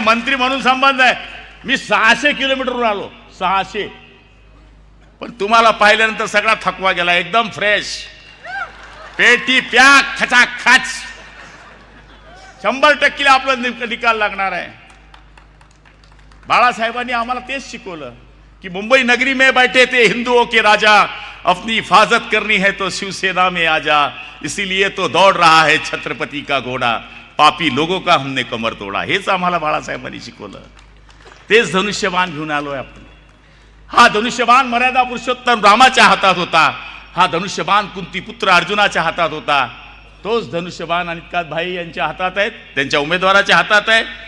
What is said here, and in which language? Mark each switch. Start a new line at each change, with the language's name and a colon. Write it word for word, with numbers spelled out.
Marathi: मंत्री म्हणून संबंध आहे. मी सहाशे किलोमीटरवर आलो, सहाशे, पण तुम्हाला पाहिल्यानंतर सगळा थकवा गेला, एकदम फ्रेश, पेटी प्याक खचाखच. शंभर टक्के आपला निक- निकाल लागणार आहे. बाळासाहेबांनी आम्हाला तेच शिकवलं कि
Hindi: मुंबई नगरी में बैठे थे हिंदुओं के राजा, अपनी हिफाजत करनी है तो शिवसेना में आ जा. इसीलिए तो दौड़ रहा है छत्रपति का घोड़ा, पापी लोगों का हमने कमर तोड़ा.
Marathi: हेच आम्हाला बाळासाहेबांनी शिकवलं. तेच धनुष्यबाण घेऊन आलो आहे आपण. हा धनुष्यबाण मर्यादा पुरुषोत्तम रामाच्या हातात होता, हा धनुष्यबाण कुंती पुत्र अर्जुनाच्या हातात होता, तोच धनुष्यबाण अनितकांत भाई यांच्या हातात आहेत, त्यांच्या उमेदवाराच्या हातात आहे.